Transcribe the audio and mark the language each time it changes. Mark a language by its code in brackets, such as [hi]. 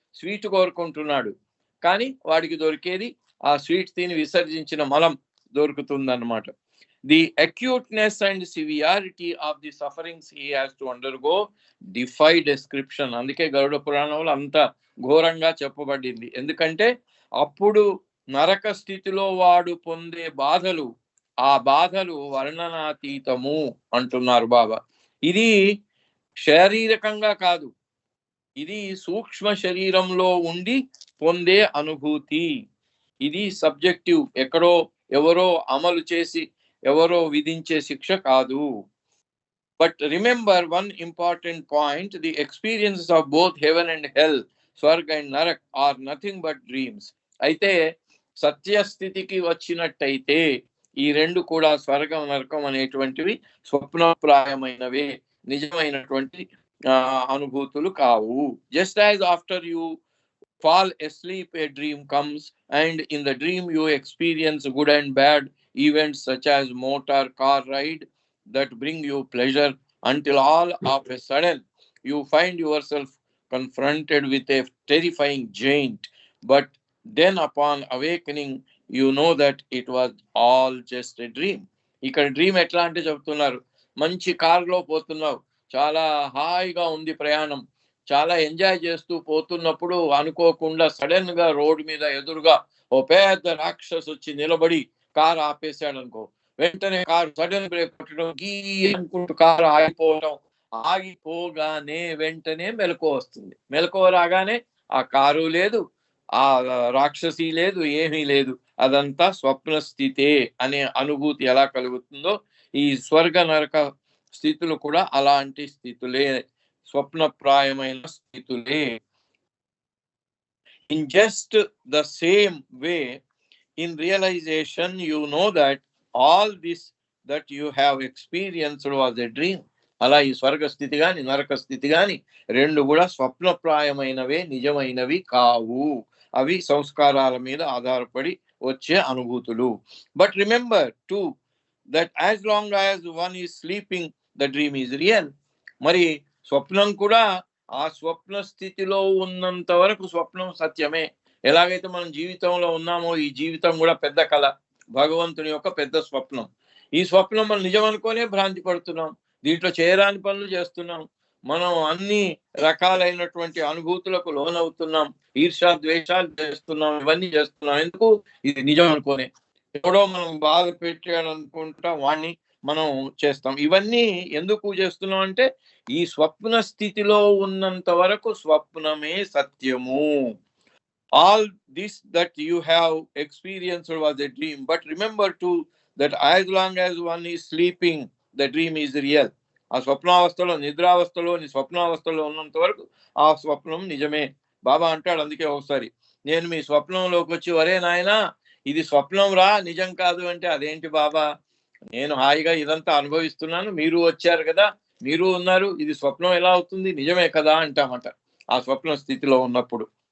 [te] Sweet కోరుకుంటున్నాడు కానీ వాడికి దొరికేది ఆ స్వీట్ తిని విసర్జించిన మలం దొరుకుతుంది అన్నమాట. [en] The acuteness and severity of the sufferings he has to undergo defy description. [te] అందుకే గరుడ పురాణంలో అంత ఘోరంగా చెప్పబడింది. ఎందుకంటే అప్పుడు నరక స్థితిలో వాడు పొందే బాధలు, ఆ బాధలు వర్ణనాతీతము అంటున్నారు బాబా. ఇది శారీరకంగా కాదు, ఇది సూక్ష్మ శరీరంలో ఉండి పొందే అనుభూతి. ఇది సబ్జెక్టివ్, ఎక్కడో ఎవరో అమలు చేసి ఎవరో విధించే శిక్ష కాదు. [en] But remember one important point, the experiences of both heaven and hell, swarg and narak are nothing but dreams. [te] అయితే సత్యస్థితికి వచ్చినట్టయితే ఈ రెండు కూడా, స్వర్గం నరకం అనేటువంటివి స్వప్నప్రాయమైనవే, నిజమైనటువంటి అనుభూతులు కావు. [en] Just as after you fall asleep a dream comes, and in the dream you experience good and bad events such as motor car ride that bring you pleasure, until all of a sudden you find yourself confronted with a terrifying giant. But then upon awakening you know that it was all just a dream. [te] ఇక్కడ dream ఎట్లా అంటే చెప్తున్నారు, మంచి కారులో పోతున్నావు, చాలా హాయిగా ఉంది ప్రయాణం, చాలా ఎంజాయ్ చేస్తూ పోతున్నప్పుడు అనుకోకుండా సడన్ గా రోడ్డు మీద ఎదురుగా ఓ పెద్ద రాక్షసు వచ్చి నిలబడి కారు ఆపేశాడు అనుకో. వెంటనే కారు సడన్ బ్రేక్ కొట్టడం, గీ అనుకుంటూ కారు ఆగిపోవడం, ఆగిపోగానే వెంటనే మెలకువ వస్తుంది. మెలకువ రాగానే ఆ కారు లేదు, ఆ రాక్షసి లేదు, ఏమీ లేదు, అదంతా స్వప్న స్థితే అనే అనుభూతి ఎలా కలుగుతుందో ఈ స్వర్గ నరక స్థితులు కూడా అలాంటి స్థితులే, స్వప్నప్రాయమైన స్థితులే. [en] In just the same way, in realization you know that all this that you have experienced was a dream. [te] అలా ఈ స్వర్గ స్థితి గాని నరక స్థితి గాని రెండు కూడా స్వప్నప్రాయమైనవే, నిజమైనవి కావు. అవి సంస్కారాల మీద ఆధారపడి వచ్చే అనుభూతులు. [en] But remember to that as long as one is sleeping the dream is real. [te] మరి స్వప్నం కూడా ఆ స్వప్న స్థితిలో ఉన్నంత వరకు స్వప్నం సత్యమే. ఎలాగైతే మనం జీవితంలో ఉన్నామో ఈ జీవితం కూడా పెద్ద కళ, భగవంతుని యొక్క పెద్ద స్వప్నం. ఈ స్వప్నం మనం నిజం అనుకోనే భ్రాంతి పడుతున్నాం, దీంట్లో చేయరాని పనులు చేస్తున్నాం, మనం అన్ని రకాలైనటువంటి అనుభూతులకు లోనవుతున్నాం, ఈర్ష్య ద్వేషాలు చేస్తున్నాం, ఇవన్నీ చేస్తున్నాం. ఎందుకు? ఇది నిజం అనుకోనే. ఎవడో మనం బాధ పెట్టాడు అనుకుంటా వాణ్ణి మనం చేస్తాం. ఇవన్నీ ఎందుకు చేస్తున్నాం అంటే ఈ స్వప్న స్థితిలో ఉన్నంత వరకు స్వప్నమే సత్యము. [en] All this that you have experienced was a dream, but remember too that as long as one is sleeping, the dream is real. [te] ఆ స్వప్నావస్థలో, నిద్రావస్థలో, స్వప్నావస్థలో ఉన్నంత వరకు ఆ స్వప్నం నిజమే. బాబా అంటాడు అందుకే ఒకసారి, నేను మీ స్వప్నంలోకి వచ్చి ఒరే నాయనా ఇది స్వప్నం రా, నిజం కాదు అంటే, అదేంటి బాబా, నేను హాయిగా ఇదంతా అనుభవిస్తున్నాను, మీరు వచ్చారు కదా, మీరు ఉన్నారు, ఇది స్వప్నం ఎలా అవుతుంది, నిజమే కదా అంటామట ఆ స్వప్న స్థితిలో ఉన్నప్పుడు.